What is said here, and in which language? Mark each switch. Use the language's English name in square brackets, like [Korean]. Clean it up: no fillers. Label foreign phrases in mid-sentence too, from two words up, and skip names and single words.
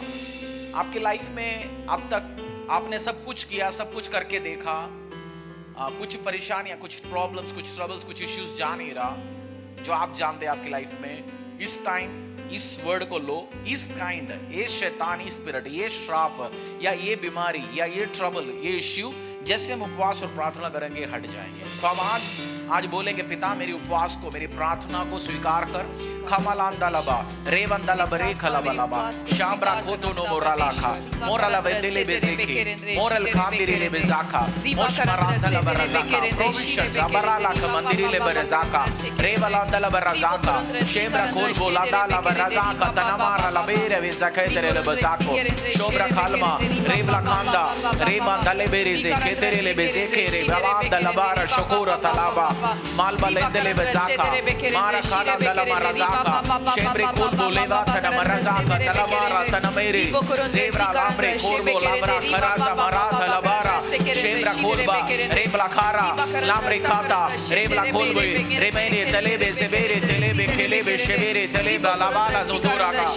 [Hindi] आपकी लाइफ में अब तक आपने सब कुछ किया, सब कुछ करके देखा, कुछ परेशानियां, कुछ प्रॉब्लम्स, कुछ ट्रबल्स, कुछ इश्यूज जा नहीं रहा जो आप जानते हैं आपकी लाइफ में। इस टाइम इस वर्ड को लो, इस काइंड, ये शैतानी स्पिरिट, ये श्राप या ये बीमारी या ये ट्रबल, ये इश्यू, जैसे हम उपवास और प्रार्थना करेंगे हट जाएंगे। तो हम आज बोलेंगे, पिता मेरी उपवास को, मेरी प्रार्थना को स्वीकार कर। खमलांदा लबा रेवंदा लब रे खलबा लबा शामरा खोतो नो मोराला खा मोराला बेदले बेजेके मोरल खांदिरी ले बेजाका मोशमरांदा लब रजाका प्रोविशन जबराला क मंदिरी ले बरजाका रेवलांदा लब रजाका शेमरा खोल बोलादा लब रजाका तनमारा लबेरे बेजके तेरे ले बजाको शोबरा खालमा रेवला खांदा रेबांदा ले बेरेजे केतेरे ले बेजेके रे बलांदा लबारा शकोरा तलाबा मालबा लेंदले बजाका मारा खाला दलमा रजाका शेमरे कोल बोलेवा तना रजाका तलमारा तना मेरे जेबरा लामरे कोरबो लामरा खराजा मारा तलबारा शेमरा कोलबा रेबला खारा लामरे खाता रेबला कोलबे रेमेने तलेबे सेबेरे तलेबे खेलेबे शेबेरे तलेबा लाबाला जोदोरा